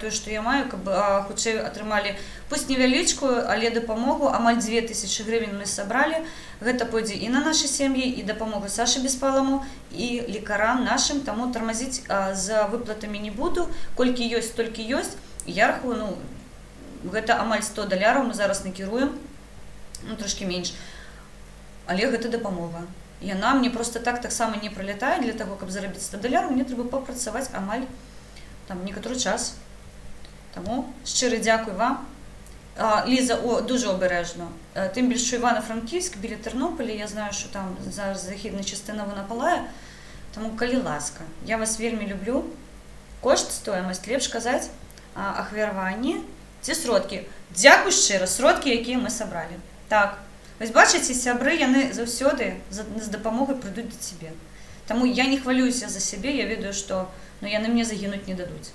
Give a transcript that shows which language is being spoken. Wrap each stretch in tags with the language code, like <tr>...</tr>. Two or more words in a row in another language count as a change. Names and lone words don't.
<be>тое, што я маю, каб хутчэй атрымалі пусть невялічкую, але дапамогу, амаль 2000 гривень мы сабралі, гэта пойдзе і на нашы сем'і, і дапамога Сашы Беспаламу, і лекарам нашым, таму тармазіць з выплатамі не буду, колькі ёсць, столькі ёсць, я рахую, гэта амаль $100 мы зараз накіруем, трошкі менш, але гэта дапамога. Яна мне просто таксама не пролятае, для таго, каб зарабіць $100, мне трэба папрацаваць амаль некаторы час. Таму шчыры дзякуй вам. Ліза,</be> <uk>дуже обережно. Тим більше, що Івано-Франківськ, біля Тернополя, я знаю, що там зараз західна частина вона палає, тому</uk> <be>калі ласка, я вас вельмі люблю. Кошт, стоимость, лепш казаць, ахвяраванні, ці сродкі. Дзякуй шчыра, сродкі, якія мы сабралі. Так, вось бачыце, сябры, яны заўсёды з дапамогай прыйдуць да цябе. Таму я не хвалююся за сябе, я ведаю, што яны мне загінуць не дадуць.</be>